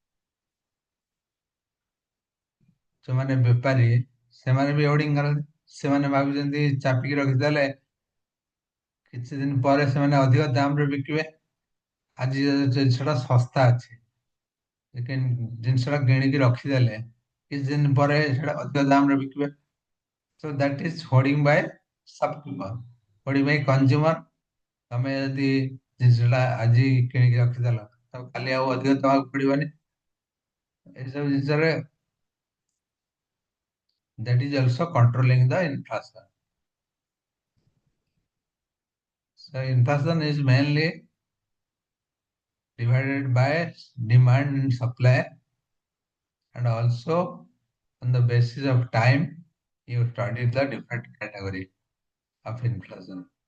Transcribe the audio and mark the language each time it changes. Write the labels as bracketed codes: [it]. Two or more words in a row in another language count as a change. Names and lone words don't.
[or] ସେମାନେ ବେପାରୀ, ସେମାନେ ବି ହୋର୍ଡିଂ କରନ୍ତି, ସେମାନେ ଭାବୁଛନ୍ତି ଚାପିକି ରଖିଦେଲେ କିଛି ଦିନ ପରେ ସେମାନେ ଅଧିକ ଦାମରେ ବିକିବେ। ଆଜି ଜିନିଷଟା ଶସ୍ତା ଅଛି, ଜିନିଷଟା କିଣିକି ରଖିଦେଲେ କିଛି ଦିନ ପରେ ସେଟା ଅଧିକ ଦାମରେ ବିକିବେ। [en] So that is hoarding by shopkeeper, hoarding by consumer। [or] ତମେ ଯଦି ଜିନିଷଟା ଆଜି କିଣିକି ରଖିଦେଲ, ତ କାଲି ଆଉ ଅଧିକ ଦବାକୁ ପଡିବନି, ଏସବୁ ଜିନିଷରେ [en] that is also controlling the inflation. So inflation is mainly divided by demand and supply, and also on the basis of time you study the different category of inflation.